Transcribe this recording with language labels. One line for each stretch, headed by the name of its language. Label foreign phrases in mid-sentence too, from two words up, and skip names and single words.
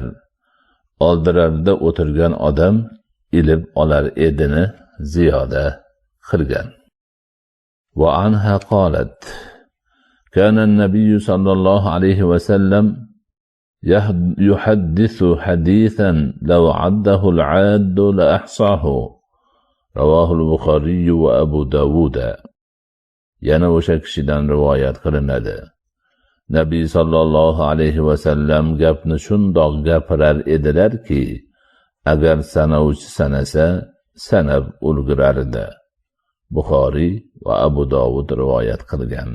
Uzbek: Oldilarida o'tirgan odam ilib olar edini ziyoda qilgan.
Arabic: وعنها قالت: كان النبي صلى الله عليه وسلم يحدث حديثا لو عده العاد لأحصاه. رواه البخاري وأبو داود.
Uzbek: Yana o'sha kishidan rivoyat qilinadi. Nabiy
Arabic: صلى الله عليه وسلم
Uzbek: gapni shundoq gapirar edilarki, agar sanavchi sanasa, sanab ulgurardi. Buxoriy va Abu Dovud rivoyat qilgan.